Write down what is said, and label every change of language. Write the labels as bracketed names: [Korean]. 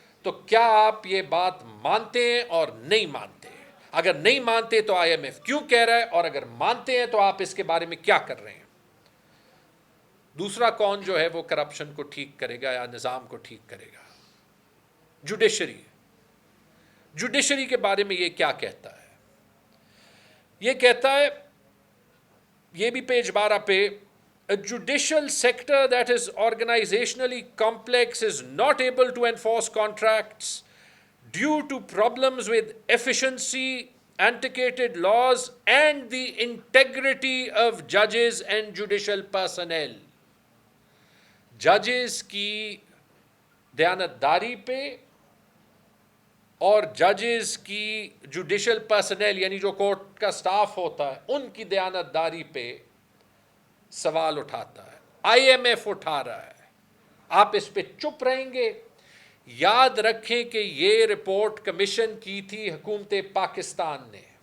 [Urdu] تو کیا آپ یہ بات مانتے ہیں اور نہیں مانتے؟ اگر نہیں مانتے تو آئی ایم ایف کیوں کہہ رہا ہے، اور اگر مانتے ہیں تو آپ اس کے بارے میں کیا کر رہے ہیں؟ دوسرا کون جو ہے وہ کرپشن کو ٹھیک کرے گا یا نظام کو ٹھیک کرے گا؟ جوڈیشری. جوڈیشری کے بارے میں یہ کیا کہتا ہے؟ یہ کہتا ہے، یہ بھی پیج 12 پہ، [English] a judicial sector that is organizationally complex is not able to enforce contracts due to problems with efficiency, antiquated laws and the integrity of judges and judicial personnel. [Urdu] ججز کی دیانتداری پہ اور ججز کی جوڈیشل پرسنل یعنی جو court کا staff ہوتا ہے ان کی دیانتداری پہ سوال اٹھاتا ہے. IMF اٹھا رہا ہے. آپ اس پہ چپ رہیں گے؟ یاد رکھیں کہ یہ رپورٹ کمیشن کی تھی حکومت پاکستان نے.